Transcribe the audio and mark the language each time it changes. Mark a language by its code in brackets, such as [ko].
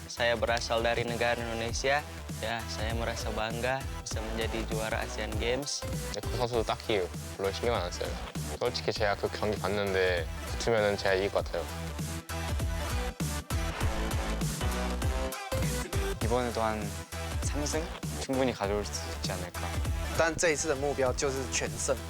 [id] Saya berasal dari negara Indonesia. Ya, saya merasa bangga bisa menjadi juara Asian Games. [ko] 그 선수도 딱히 별로 신경 안 써요. 솔직히 제가 그 경기 봤는데 붙으면 제가 이길 것 같아요. 이번에도 한 3승 충분히 가져올 수 있지 않을까. [zh] 但这一次的目标就是全胜。